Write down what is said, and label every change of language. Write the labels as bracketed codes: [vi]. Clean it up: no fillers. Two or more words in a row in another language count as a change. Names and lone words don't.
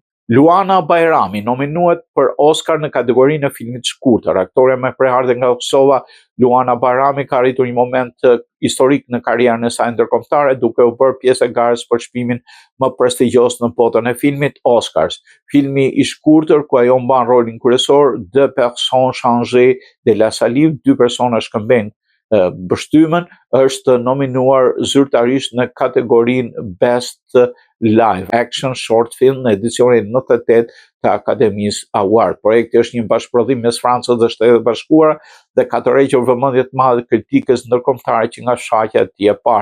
[sq] Luana Bajrami nominuar për Oscar në kategorinë e filmit shkurtër. Aktoreja më e preardhë nga Kosova, Luana Bajrami ka arritur një moment historik në karrierën e saj ndërkombëtare, duke u bërë pjesë e garës për çmimin më prestigjioz në botën e filmit, Oscars. Filmi i shkurtër ku ajo mban rolin kryesor, [fr] Deux personnes changées de la salive, [sq] dy persona shkëmbejnë bështymën, është nominuar zyrtarisht në kategorinë [en] Best Live Action Short Film [sq] në edicionin 98 të Akademisë Award. Projekti është një bashkëprodhim mes Francës dhe Shtetet Bashkuara dhe ka tërhequr vëmendje të madhe kritikës ndërkombëtare që nga shfaqja e tij e parë.